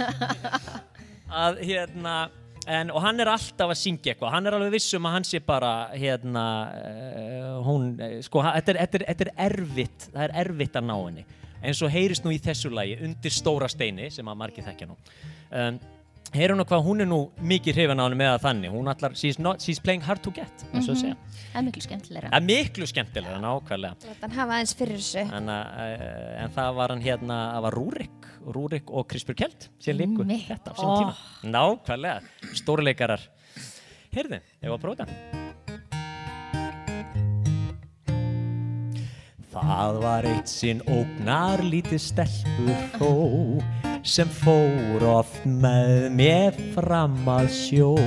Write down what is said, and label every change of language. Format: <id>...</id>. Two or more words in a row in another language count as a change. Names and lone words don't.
<is>Og hann er alltaf að syngja eitthvað, hann er alveg viss að hann sé bara, þetta er erfitt, það er erfitt að ná henni. Eins og heyrist nú í þessu lagi, Undir stóra steini, sem að margir þekkja nú. Heyrum nú hvað hún er nú mikið hrifin á henni með að þannig. Hún allar,</is> <en>she's playing hard to get,</en> <is>eins og að segja. Það er miklu skemmtilegra. Það er miklu skemmtilegra, nákvæmlega. Þannig hafa aðeins fyrir þessu. En það var hann það var Rúrik og Krispur Kjeld sem leiku þetta á sínum tíma. Nákvæmlega, stórleikarar. Heyrðu, ég var að prófa þetta. Það var eitt sinn ógnarlítið stelpur þó sem fór oft með mér fram að sjó.</is>